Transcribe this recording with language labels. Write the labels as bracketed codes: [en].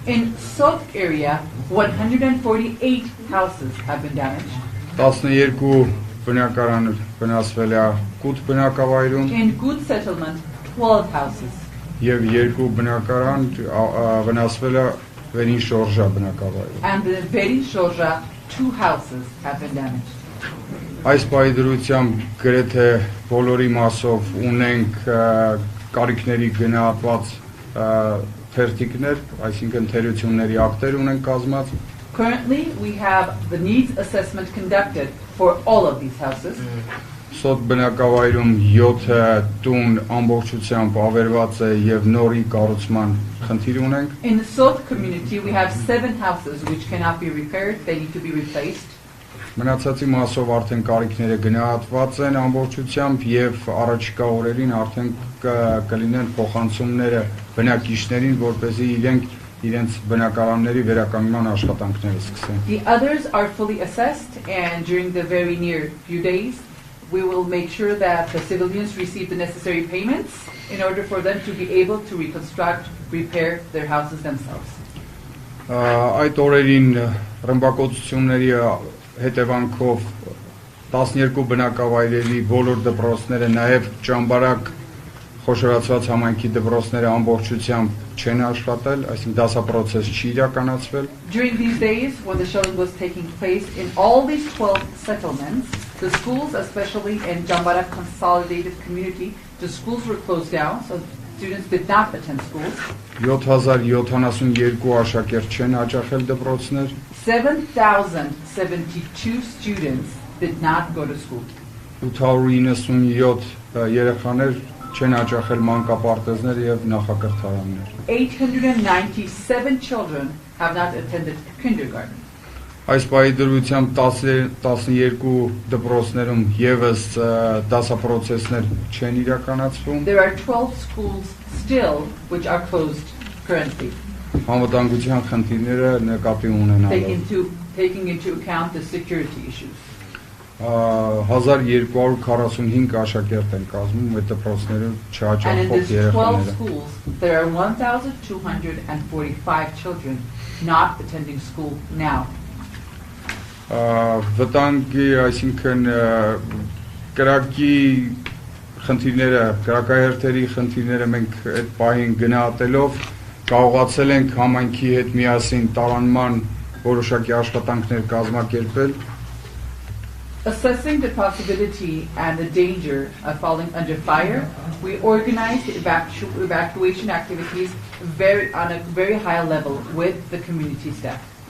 [en] In Sot area, 148 houses have been damaged. [hy] 12 բնակարան վնասվել է Կուտ բնակավայրում, [en] In Good settlement, 12 houses. [hy] Եվ երկու բնակարան վնասվել է վերին շորժա բնակավայրը։ [en] And the Veri Shorja, 2 houses have been damaged. [hy] Այս պայդրությամբ գրեթե բոլորի մասով ունենք կարիքների գնահատված թերթիկներ, այսինքն թերությունների ակտեր ունենք կազմած։ [en] Currently, we have the needs assessment conducted for all of these houses. [hy] Սոտ բնակավայրում 7 տուն ամբողջությամբ ավերված է եւ նորի կառուցման խնդիր ունենք։ [en] In the Sot community, we have 7 houses which cannot be repaired, they need to be replaced. [hy] Մնացածի մասով արդեն կարիքները գնահատված են ամբողջությամբ եւ առաջիկա օրերին արդեն կլինեն փոխանցումները բնակիչներին, որպեսզի իրենց բնակարանների վերականգնման աշխատանքները սկսեն։ [en] The others are fully assessed, and during the very near few days, we will make sure that the civilians receive the necessary payments in order for them to be able to reconstruct, repair their houses themselves. [hy] Այդ օրերին ռմբակոծությունների հետևանքով 12 բնակավայրերի բոլոր դպրոցները, նաև ճամբարակ խոշորացված համայնքի դպրոցները ամբողջությամբ չեն աշխատել, այսինքն դասապրոցես չի իրականացվել։ [en] During these days, when the shelling was taking place in all these 12 settlements, the schools, especially in Jambarak Consolidated Community, the schools were closed down, so students did not attend schools. [hy] 7072 աշակերտ չեն հաճախել դպրոցներ։ [en] 7,072 students did not go to school. [hy] 897 երեխաներ չեն հաճախել մանկապարտեզներ եւ նախակրթարաններ։ [en] 897 children have not attended kindergarten. [hy] Այս պայդրությամբ 12 դպրոցներում եւս դասապրոցեսներ չեն իրականացվում։ [en] There are 12 schools still which are closed currently. [hy] Անվտանգության խնդիրները նկատի ունենալով [en] Taking into account the security issues. [hy] 1245 աշակերտ են կազմում այդ դպրոցները [en] And in [hy] չհաճախող [en] these 12 [hy] երեխաները։ [en] schools, there are 1,245 children not attending school now. [hy] Վտանգի, այսինքն կրակի խնդիրները, կրակահերթերի խնդիրները մենք այդ պահին գնահատելով կարողացել ենք համայնքի հետ միասին տարանման որոշակի աշխատանքներ կազմակերպել։ [en] Assessing the possibility and the danger of falling under fire, we organized evacuation activities on a very high level with the community staff.